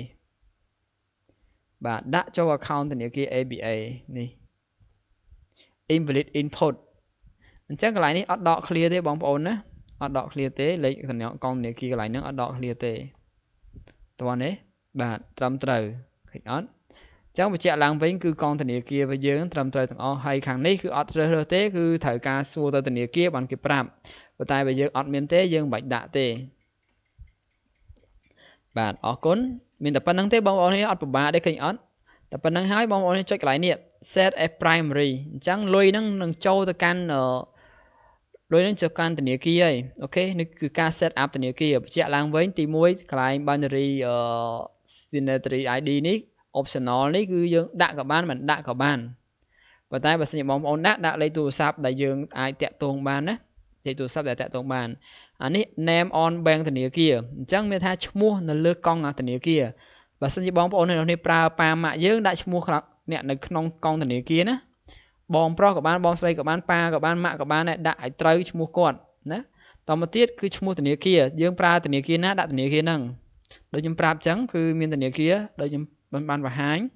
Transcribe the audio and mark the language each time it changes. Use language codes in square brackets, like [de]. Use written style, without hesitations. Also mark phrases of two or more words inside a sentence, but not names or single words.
[km] បាទដាក់ចូល account ធនាគារ ABA នេះ [en] invalid input [km] អញ្ចឹងកន្លែងនេះអត់ដក clear ទេបងប្អូនណាអត់ដក clear ទេលេខកងធនាគារកន្លែងហ្នឹងអត់ដក clear ទេតោះនេះបាទត្រឹមត្រូវឃើញអត់អញ្ចឹងបញ្ជាក់ឡើងវិញគឺកងធនាគាររបស់យើងត្រឹមត្រូវទាំងអស់ហើយខាងនេះគឺអត់រើសទេគឺត្រូវការសួរទៅធនាគារបានគេប្រាប់ប៉ុន្តែបើយើងអត់មានទេយើងមិនបាច់ដាក់ទេ បាទអរគុណមានតែប៉ុណ្្នឹងទេបងប្អូននេះអត់ពិបាកទេឃើញអត់តែប៉ុណ្្នឹងហើយបងប្អូននេះចុចកន្លែងនេះ [en] set as primary [km] អញ្ចឹងលុយហ្នឹងនឹងចូលទៅកាន់លុយនឹងចូលកាន់ធនាគារហើយអូខេនេះគឺការ set up ធនាគារបញ្ជាក់ឡើងវិញទី1កន្លែង [en] binary signatory ID [km] នេះ optional នេះគឺយើងដាក់ក៏បានមិនដាក់ក៏បានប៉ុន្តែបើសិនជាបងប្អូនដាក់លេខ ទូរស័ព្ទដែលយើងអាចតាក់ទងបានណាលេខទូរស័ព្ទដែលតាក់ទងបានអានេះ [en] name on bank [km] ធនាគារអញ្ចឹងមានថាឈ្មោះនៅលើកងធនាគារបើសិនជាបងប្អូននេះប្រើប៉ាម៉ាក់យើងដាក់ឈ្មោះអ្នកនៅក្នុងកងធនាគារណាបងប្រុសក៏បានបងស្រីក៏បានប៉ាក៏បានម៉ាក់ក៏បានដែរដាក់ឲ្យត្រូវឈ្មោះគាត់ណាតមកទៀតគឺឈ្មោះធនាគារយើងប្រើធនាគារណាដាក់ធនាគារហ្នឹងដូចខ្ញុំប្រាប់អញ្ចឹងគឺមានធនាគារដូចខ្ញុំបានបង្ហាញ